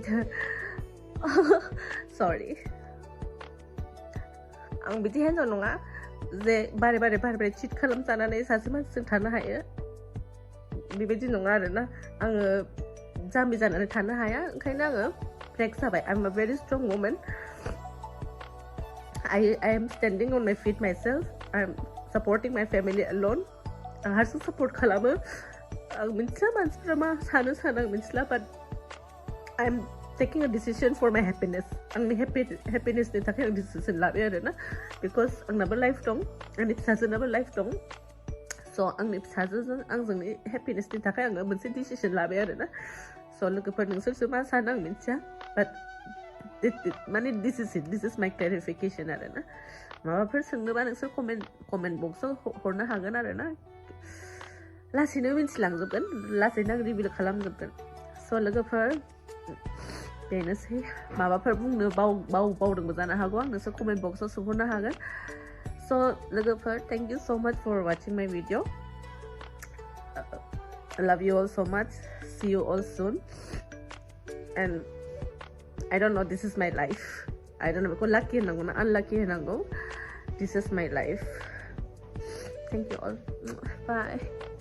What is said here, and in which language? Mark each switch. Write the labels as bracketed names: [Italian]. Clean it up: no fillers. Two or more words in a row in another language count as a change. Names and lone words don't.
[Bodo] सरि आं बिदि हिन्जाव नङा जे बारे चिट खालामजानानै सासे मानसिजों थानो हायो बेबायदि नङा आरोना आङो जाम्बि जानानै थानो हाया ओंखायनो आङो ब्रेक जाबाय [English] I am a very strong woman I am standing on my feet myself I am supporting my family alone [Bodo] आं हारसिं सापर्ट खालामो आं मिथिला मानसिफ्रा मा सानो आं मिथिला [English] but I am taking a decision for my happiness [Bodo] आंनि happinessनि थाखाय आं डिसिसन लाबाय आरोना because आंनाबो लाइफ दं आंनि फिसाजोनाबो लाइफ दं स' आंनि फिसाजोजों आंजोंनि happinessनि थाखाय आङो मोनसे डिसिसन लाबाय आरोना स' लोगोफोर नोंसोरसो मा सानो आं मिथिया but माने [English] this is it, this is my clarification [Bodo] आरो ना माबाफोर सोंनोबा नोंसोर [English] comment box [Bodo] आव हरनो हागोन आरो ना लासैनो मिन्थिलांजोबगोन लासैनो आं रिभिल खालामजोबगोन स' लोगोफोर बेनोसै माबाफोर बुंनो बावदोंबो जानो हागौ आं नोंसोर [English] comment box [Bodo] आव सोंहरनो हागोन स' लोगोफोर [English] thank you so much for watching my video I love you all so much see you all soon and I don't know this is my life I don't know [Bodo] beखौ lucky होनांगौ ना unlucky होनांगौ [English] this is my life thank you all bye